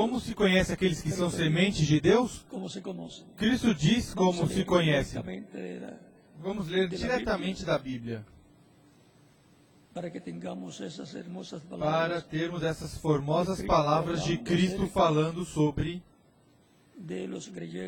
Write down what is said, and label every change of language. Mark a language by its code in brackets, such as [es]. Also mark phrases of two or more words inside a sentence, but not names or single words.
[pt] Como [es] Dios? [pt] se conhece aqueles que são sementes de Deus? [es] ¿Cómo se conocen? [pt] Cristo diz como [es] Vamos a [pt] se [es] leer [pt] conhece. [es] directamente de la- [pt] Vamos ler diretamente da Bíblia, [es] para que tengamos esas hermosas [pt] para [es] palabras [pt] termos essas formosas palavras de Cristo falando sobre [es] de los creyentes.